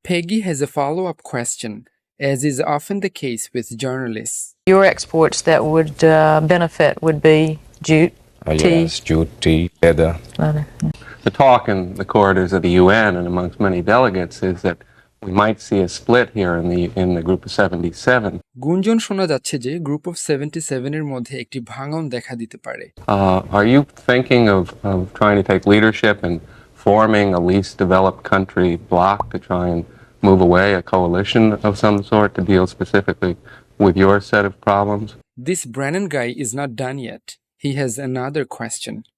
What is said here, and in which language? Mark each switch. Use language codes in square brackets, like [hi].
[en] Peggy has a follow-up question, as is often the case with journalists. Your exports that would benefit would be jute, tea. Yes, jute, tea, leather. The talk in the corridors of the UN and amongst many delegates is that we might see a split here in the group of 77. [bn] গুঞ্জন শোনা যাচ্ছে যে group of 77 এর মধ্যে একটি ভাঙন দেখা দিতে পারে। [en] Are you thinking of trying to take leadership and forming a least developed country bloc to try and move away a coalition of some sort to deal specifically with your set of problems? This Brennan guy is not done yet. He has another question.